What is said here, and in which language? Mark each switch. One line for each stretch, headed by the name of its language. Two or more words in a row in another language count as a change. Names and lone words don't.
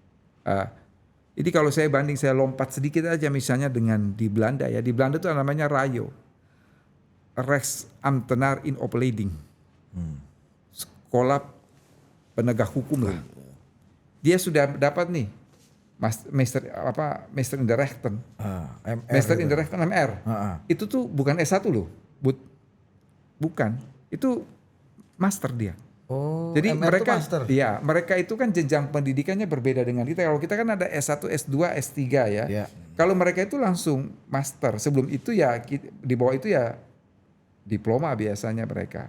Indonesian: Jadi kalau saya banding, saya lompat sedikit aja misalnya dengan di Belanda ya. Di Belanda itu namanya RAYO.
Dutch: Rechtsambtenaar in Opleiding.
Indonesian: Sekolah penegak hukum lah. Dia sudah dapat nih
Dutch: Meester in de Rechten. Meester in de Rechten MR.
Indonesian: Itu tuh bukan S1 loh. Bukan. Itu master dia. Oh, jadi MR mereka master. Iya, mereka itu kan jenjang pendidikannya berbeda dengan kita. Kalau kita kan ada S1, S2, S3 ya. Yeah. Kalau mereka itu langsung master. Sebelum itu ya di bawah itu ya diploma biasanya mereka.